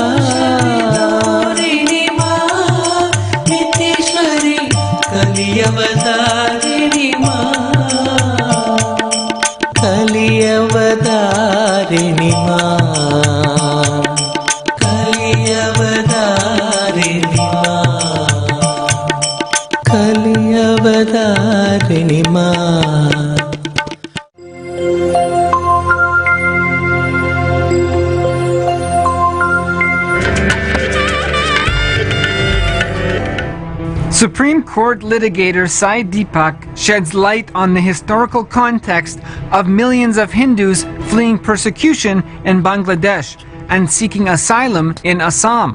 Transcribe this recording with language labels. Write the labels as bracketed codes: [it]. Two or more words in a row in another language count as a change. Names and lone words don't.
[sa] नित्येश्वरि कलियवधारिणि मा कलियवधारिणि मा कलियवधारिणि मा कलियवधारिणि मा [en] Supreme Court litigator Sai Deepak sheds light on the historical context of millions of Hindus fleeing persecution in Bangladesh and seeking asylum in Assam.